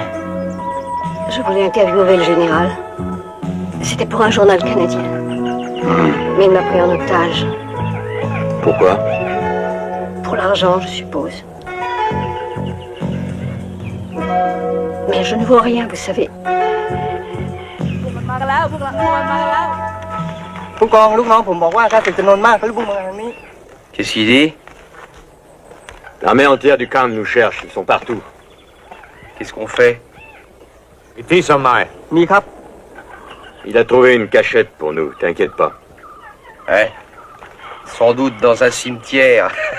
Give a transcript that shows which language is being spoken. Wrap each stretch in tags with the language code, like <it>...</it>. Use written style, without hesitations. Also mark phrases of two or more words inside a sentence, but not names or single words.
<fr>Je voulais interviewer le général. C'était pour un journal canadien. Mais il m'a pris en otage. Pourquoi? Pour l'argent, je suppose. Mais je ne vois rien, vous savez.</fr> <th>มากันแล้วพวกมันมากันแล้วผู้กองลูกน้องผมบอกว่าถ้าศึกจำนวนมากเขาจะพุ่งมาทางนี้</th> <fr>Qu'est-ce qu'il dit? L'armée entière du camp nous cherche, ils sont partout. Qu'est-ce qu'on fait? Ici, Sommer.</fr> <th>มีครับ</th> <fr>Il a trouvé une cachette pour nous, t'inquiète pas. Ouais. Sans doute dans un cimetière.</fr>